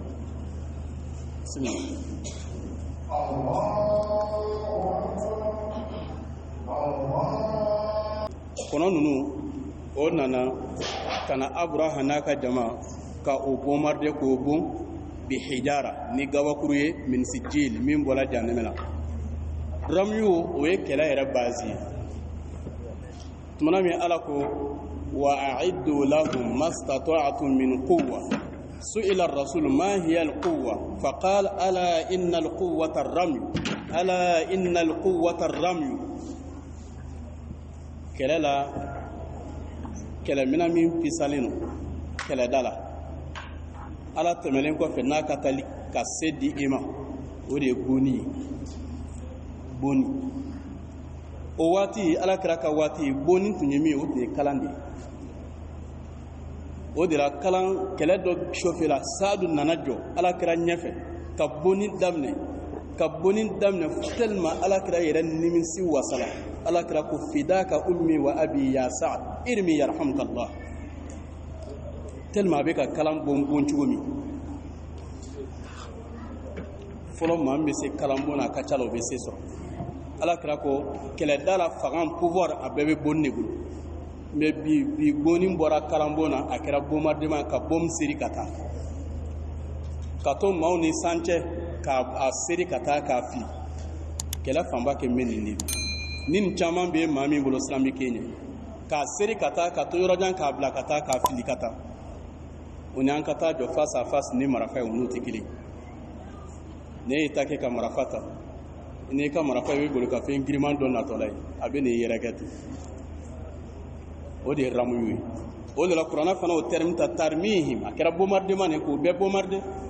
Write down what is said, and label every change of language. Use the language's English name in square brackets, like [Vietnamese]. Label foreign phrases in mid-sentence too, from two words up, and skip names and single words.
[Bambara] kɔnɔ ninnu o nana ka na Abraha n'a ka jama ka o bombarder k'o bon bi hijara ni gabakuru ye min sijil min bɔra jahannama la ramyu o ye kɛlɛ yɛrɛ base ye tumana min Ala ko [Arabic] وأعدوا لهم ما استطعتم من قوة سئل الرسول ما هي القوة فقال ألا إن القوة الرمي ألا إن القوة الرمي [Bambara] kɛlɛ la kɛlɛmina min pisalen no kɛlɛ da la Ala tɛmɛlen kɔfɛ n'a ka tali ka se di i ma o de ye bonni ye bonni o waati Ala kira ka waati bonni tun ye min o tun ye kalan de ye o de la kalan kɛlɛ dɔ chauffer la Saadu nana jɔ Ala kira ɲɛfɛ ka bonni daminɛ tellement Ala kira yɛrɛ nimisi wasala Ala kira ko [Arabic] فداك أمي وأبي يا سعد ارم يرحمك الله [Bambara] tellement a bɛ ka kalan bon cogo min fɔlɔ maa min bɛ se kalan bon na a ka ca la o bɛ se sɔrɔ Ala kira ko kɛlɛda la fanga pouvoir a bɛɛ bɛ bonni de bolo mais bi bonni bɔra kalan bon na a kɛra bombardement ka bombe seri ka taa ka to maaw ni san cɛ k'a seri ka taa k'a fili kɛlɛ fanba kɛ min nin de ni nin caman bɛ maa min bolo siran bɛ kɛ ɲɛ k'a seri ka taa ka to yɔrɔjan k'a bila ka taa k'a fili ka taa o ni an ka taa jɔ [French] face à face [Bambara] ni marifa ye o n'o tɛ kelen ne y'i ta kɛ ka marifa ta n'i ka marifa i bɛ bolo ka fɛn giriman dɔ natɔla ye a bɛ n'i yɛrɛkɛ ten o de ye ramuyu ye o de la kuranɛ fana o terme ta tarmihim a kɛra bombardement de k'o bɛɛ bombarder